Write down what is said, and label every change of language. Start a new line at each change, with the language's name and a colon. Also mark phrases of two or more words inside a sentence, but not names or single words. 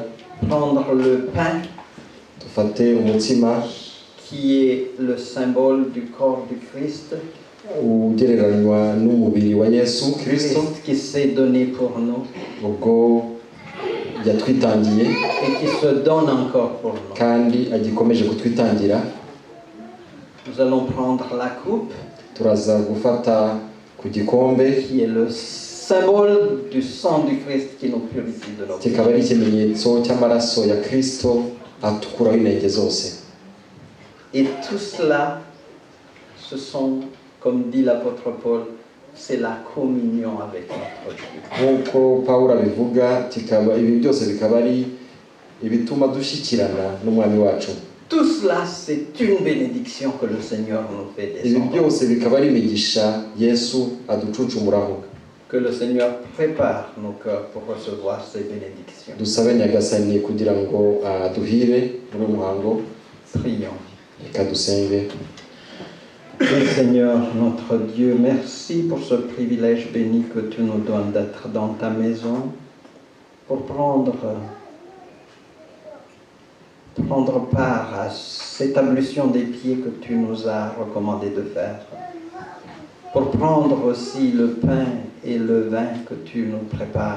French: prendre le pain
Kinyarwanda: dufate umutsima
French: qui est le symbole du corps du Christ,
Kinyarwanda: ugereranywa n'umubiri wa Yesu Kristo
French: Christ qui s'est donné pour nous
Kinyarwanda: ubwo yatwitangiye
French: et qui se donne encore pour nous.
Kinyarwanda: kandi agikomeje kutwitangira.
French: Nous allons prendre la coupe
Kinyarwanda: turaza gufata ku gikombe
French: qui est le symbole du sang du Christ qui nous purifie de nos péchés.
Kinyarwanda: kikaba ari ikimenyetso cy'amaraso ya Kristo atukuraho inenge zose.
French: Et tout cela, ce sont comme dit l'apôtre Paul, c'est la communion avec notre Dieu.
Kinyarwanda: nk'uko Pawulo abivuga ibi byose bikaba ari ibituma dushyikirana n'umwami wacu.
French: Tout cela, c'est une bénédiction que le Seigneur nous fait
Kinyarwanda: ibi
French: descendre.
Kinyarwanda: byose bikaba ari imigisha Yesu aducuncumuraho.
French: Que le Seigneur prépare nos cœurs pour recevoir ces bénédictions.
Kinyarwanda: dusabe Nyagasani kugira ngo aduhire muri uyu muhango.
French: Prions.
Kinyarwanda: Reka dusenge.
French: Et Seigneur, notre Dieu, merci pour ce privilège béni que tu nous donnes d'être dans ta maison pour prendre part à cette ablution des pieds que tu nous as recommandé de faire, pour prendre aussi le pain et le vin que tu nous prépares.